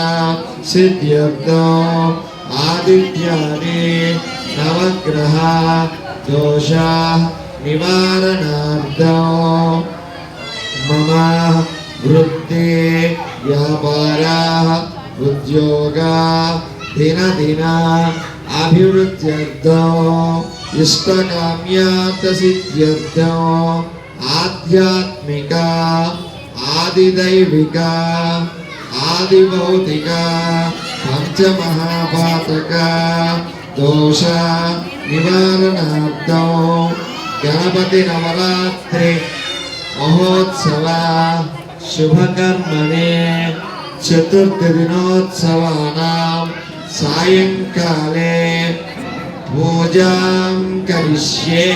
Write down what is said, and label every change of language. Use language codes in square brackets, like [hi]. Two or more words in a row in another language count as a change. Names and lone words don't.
[sa] सिद्ध्यर्थं आदित्यानि नवग्रह दोष निवारणार्थं मम वृत्ति व्यापार उद्योग दिन दिन अभिवृद्ध्यर्थं इष्टकाम्यार्थ सिद्ध्यर्थं आध्यात्मिक आदिदैविक आदिभौतिक పంచమహాపాతక దోష నివారణార్థం గణపతి నవరాత్రి మహోత్సవ శుభకర్మణే చతుర్థ దినోత్సవానాం సాయంకాలే పూజాం కరిష్యే.